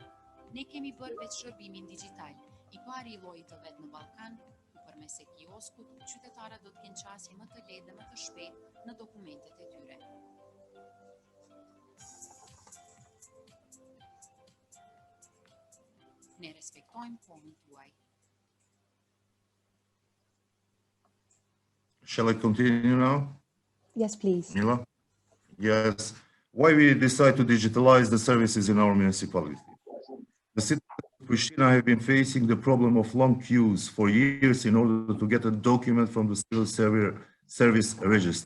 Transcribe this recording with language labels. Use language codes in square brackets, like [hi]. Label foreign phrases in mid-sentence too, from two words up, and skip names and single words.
[sq] Ne kemi bërë vetë shërbimin digjital, i pari i llojit të vet në Ballkan, ku përmes E-Kioskut qytetarët do të kenë qasje më të lehtë dhe më të shpejtë në dokumentet e tyre. Ne respektojmë kohën tuaj. [en] Shall I continue now? Yes, please. Mila? Yes. Why we decide to digitalize the services in our municipality? The citizens of Prishtina have been facing the problem of long queues for years in order to get a document from the civil service register.